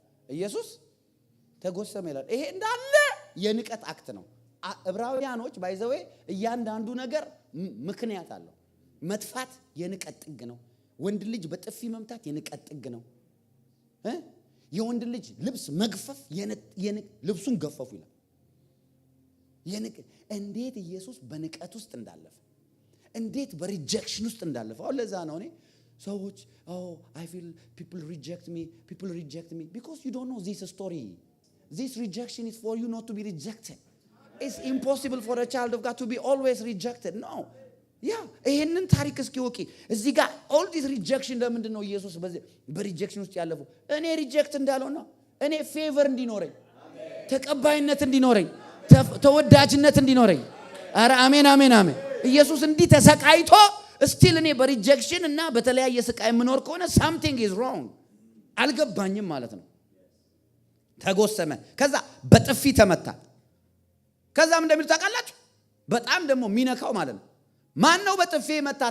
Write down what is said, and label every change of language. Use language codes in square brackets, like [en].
[am] ኢየሱስ ተጎሰመ ይላል። ይሄ እንዳለ የንቀት አክት ነው። ዕብራውያኖች ባይዘዌ እያንዳንዱ ነገር ምክንያት አለው። መጥፋት የንቀት ጥግ ነው። ወንድ ልጅ በጥፊ መምታት የንቀት ጥግ ነው። የወንድ ልጅ ልብስ መግፈፍ ልብሱን ገፈፉ ይላል። እንዴት ኢየሱስ በንቀት ውስጥ እንዳለፈ፣ እንዴት በሪጀክሽን ውስጥ እንዳለፈ። አሁን ለዛ ነው እኔ ሰዎች I feel people reject me because you don't know this story. [en] This rejection is for you not to be rejected. It's impossible for a child of God to be always rejected. No. [am] ይሄንን ታሪክ እስኪ ወቂ እዚህ ጋር all this rejection ለምንድን ነው ኢየሱስ በሪጀክሽን ውስጥ ያለፈው? እኔ ሪጀክት እንዳልሆነ እኔ ፌቨር እንዲኖረኝ፣ ተቀባይነት እንዲኖረኝ፣ ተወዳጅነት እንዲኖረኝ። ኧረ አሜን አሜን አሜን። ኢየሱስ እንዲህ ተሰቃይቶ ስቲል እኔ በሪጀክሽን እና በተለያየ ስቃይ የምኖር ከሆነ something is wrong፣ አልገባኝም ማለት ነው። ተጎሰመ። ከዛ በጥፊ ተመታ። ከዛም እንደሚል ታውቃላችሁ በጣም ደግሞ የሚነካው ማለት ነው ማን ነው በጥፊ መታ?